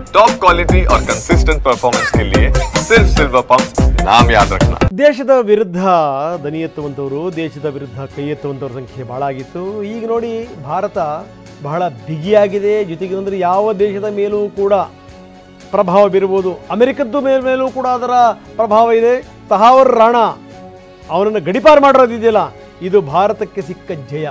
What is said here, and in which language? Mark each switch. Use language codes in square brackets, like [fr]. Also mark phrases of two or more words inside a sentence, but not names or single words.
[en] top quality [hi] और [en] consistent performance [hi] के लिए सिर्फ सिल्वर पंप नाम याद रखना। [kn] ದೇಶದ ವಿರುದ್ಧ ದನಿ ಎತ್ತುವಂಥವರು, ದೇಶದ ವಿರುದ್ಧ ಕೈ ಎತ್ತುವಂಥವ್ರ ಸಂಖ್ಯೆ ಭಾಳ ಆಗಿತ್ತು. ಈಗ ನೋಡಿ ಭಾರತ ಬಹಳ ಬಿಗಿಯಾಗಿದೆ. ಜೊತೆಗೆ ಅಂದರೆ ಯಾವ ದೇಶದ ಮೇಲೂ ಕೂಡ ಪ್ರಭಾವ ಬೀರಬಹುದು. ಅಮೆರಿಕದ್ದು ಮೇಲೂ ಕೂಡ ಅದರ ಪ್ರಭಾವ ಇದೆ. ತಹಾವರ್ ರಾಣಾ ಅವನನ್ನು ಗಡಿಪಾರು ಮಾಡಿರೋದಿದೆಯಲ್ಲ, ಇದು ಭಾರತಕ್ಕೆ ಸಿಕ್ಕ ಜಯ.